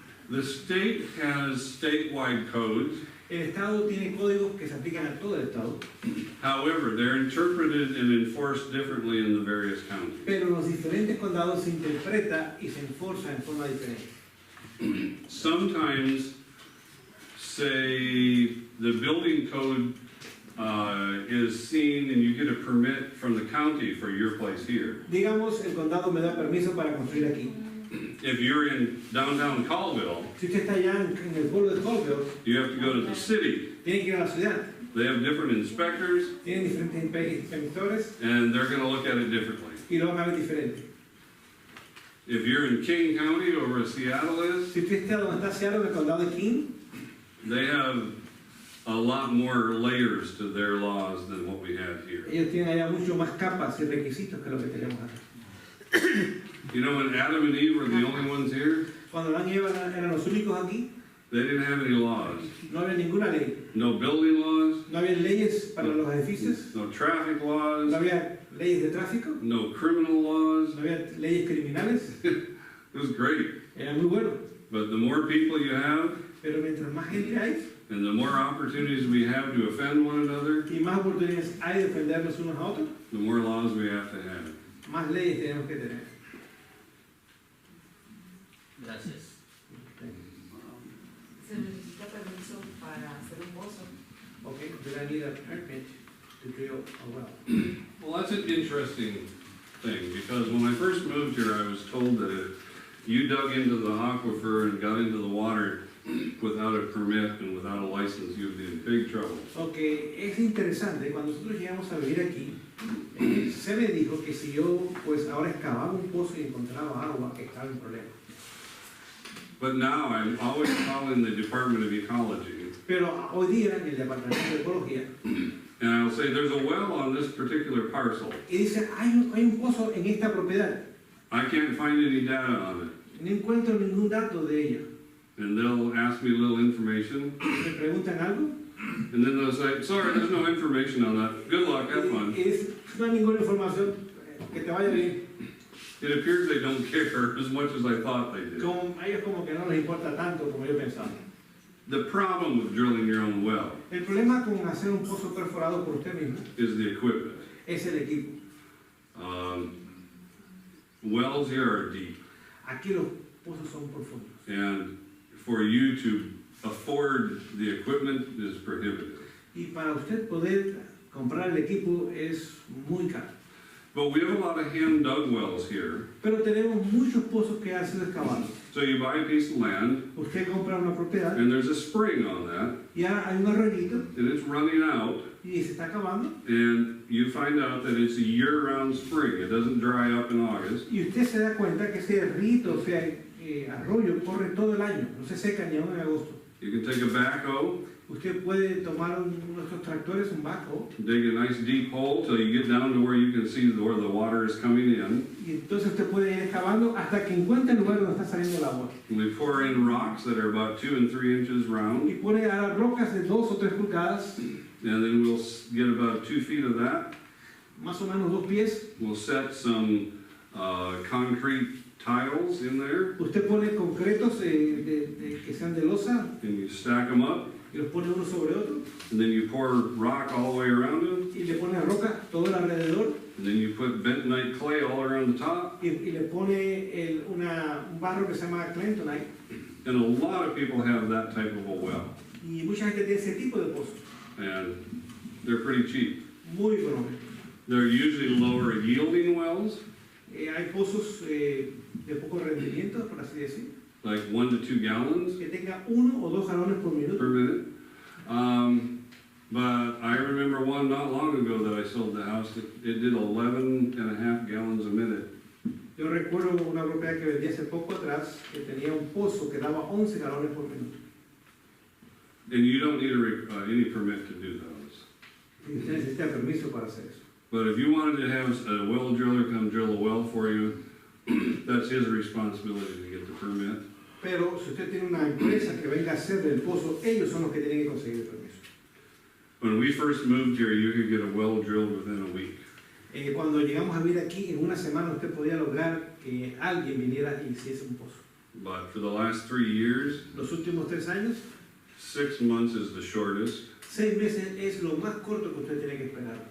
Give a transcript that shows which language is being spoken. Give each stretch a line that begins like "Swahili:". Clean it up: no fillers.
English: The state has statewide codes.
Spanish: El estado tiene códigos que se aplican a todo el estado,
English: However, they're interpreted and enforced differently in the various counties.
Spanish: pero en los diferentes condados se interpreta y se enforza en forma diferente.
English: Sometimes, say, the building code is seen and you get a permit from the county for your place here.
Spanish: Digamos, el condado me da permiso para construir aquí.
English: If you're in downtown Colville,
Spanish: Si usted está allá en el pueblo de Colville,
English: you have to go to the city.
Spanish: tiene que ir a la ciudad.
English: They have different inspectors
Spanish: Tienen diferentes inspectores
English: and they're gonna look at it differently.
Spanish: y lo van a ver diferente.
English: If you're in King County or where Seattle is,
Spanish: Si usted está donde está Seattle, en el condado de King,
English: they have a lot more layers to their laws than what we had here.
Spanish: Ellos tienen allá mucho más capas y requisitos que lo que tenemos acá.
English: You know, when Adam and Eve were the only ones here,
Spanish: Cuando Adán y Eva eran los únicos aquí,
English: they didn't have any laws.
Spanish: no había ninguna ley.
English: No building laws,
Spanish: No había leyes para los edificios,
English: no traffic no laws,
Spanish: había leyes de tráfico,
English: no criminal laws.
Spanish: no había leyes criminales.
English: It was great.
Spanish: Era muy bueno.
English: But the more people you have,
Spanish: Pero mientras más gente hay
English: and the more opportunities we have to offend one another,
Spanish: y más oportunidades hay de defendernos unos a otros,
English: the more laws we have to have.
Spanish: más leyes tenemos que tener. Gracias. Se necesita permiso para hacer un pozo.
English: Okay, do I need a permit to drill a well? Well, that's an interesting thing, because when I first moved here, I was told that if you dug into the aquifer and got into the water without a permit and without a license, you'd be in big trouble.
Spanish: Okay, es interesante, cuando nosotros llegamos a vivir aquí, se me dijo que si yo pues ahora excavaba un pozo y encontraba agua, que estaba en problema.
English: But now I'm always calling the Department of Ecology,
Spanish: Pero hoy día en el Departamento de Ecología,
English: and I'll say, there's a well on this particular parcel.
Spanish: y dice, hay un pozo en esta propiedad,
English: I can't find any data on it.
Spanish: no encuentro ningún dato de ella.
English: And they'll ask me a little information,
Spanish: Me preguntan algo,
English: and then they'll say, sorry, there's no information on that. Good luck, have fun.
Spanish: y dice, no hay ninguna información, que te vaya bien.
English: It appears they don't care as much as I thought they did.
Spanish: Como, a ellos como que no les importa tanto como yo pensaba.
English: The problem with drilling your own well
Spanish: El problema con hacer un pozo perforado por usted mismo
English: is the equipment.
Spanish: es el equipo.
English: Wells here are deep,
Spanish: Aquí los pozos son profundos.
English: and for you to afford the equipment is prohibitive.
Spanish: Y para usted poder comprar el equipo es muy caro.
English: But we have a lot of hand-dug wells here.
Spanish: Pero tenemos muchos pozos que han sido excavados.
English: So you buy a piece of land,
Spanish: Usted compra una propiedad
English: and there's a spring on that,
Spanish: y ahora hay un arroyito
English: and it's running out,
Spanish: y se está acabando.
English: and you find out that it's a year-round spring. It doesn't dry up in August.
Spanish: Y usted se da cuenta que ese rito, o sea, arroyo, corre todo el año. No se seca ni aún en agosto.
English: You can take a backhoe,
Spanish: Usted puede tomar uno de estos tractores, un bajo,
English: dig a nice deep hole till you get down to where you can see where the water is coming in.
Spanish: y entonces usted puede ir excavando hasta que encuentre el lugar donde está saliendo el agua.
English: And we pour in rocks that are about 2 and 3 inches
Spanish: Y
English: round,
Spanish: pone a las rocas de 2 o 3 pulgadas,
English: and then we'll get about 2 feet of that.
Spanish: más o menos 2 pies.
English: We'll set some concrete tiles in there,
Spanish: Usted pone concretos que sean de losa
English: and you stack them up,
Spanish: y los pone uno sobre otro
English: and then you pour rock all the way around them,
Spanish: y le pone roca todo alrededor
English: and then you put bentonite clay all around the top.
Spanish: y le pone un barro que se llama McClintock.
English: And a lot of people have that type of a well,
Spanish: Y mucha gente tiene ese tipo de pozos,
English: and they're pretty cheap.
Spanish: muy económicos.
English: They're usually lower yielding wells,
Spanish: Hay pozos de poco rendimiento, por así decir,
English: like 1 to 2 gallons
Spanish: que tenga 1 o 2 galones por minuto.
English: per minute. But I remember one not long ago that I sold the house, it did 11.5 gallons a minute.
Spanish: Yo recuerdo una propiedad que vendí hace poco atrás que tenía un pozo que daba 11 galones por minuto.
English: And you don't need any permit to do those.
Spanish: Y usted necesita permiso para hacer eso.
English: But if you wanted to have a well driller come drill a well for you, that's his responsibility to get the permit.
Spanish: Pero si usted tiene una empresa que venga a hacer del pozo, ellos son los que tienen que conseguir el permiso.
English: When we first moved here, you could get a well drilled within a week.
Spanish: Cuando llegamos a vivir aquí, en una semana usted podía lograr que alguien viniera y hiciese un pozo.
English: But for the last 3 years,
Spanish: Los últimos 3 años,
English: 6 months is the shortest,
Spanish: 6 meses es lo más corto que usted tiene que esperar.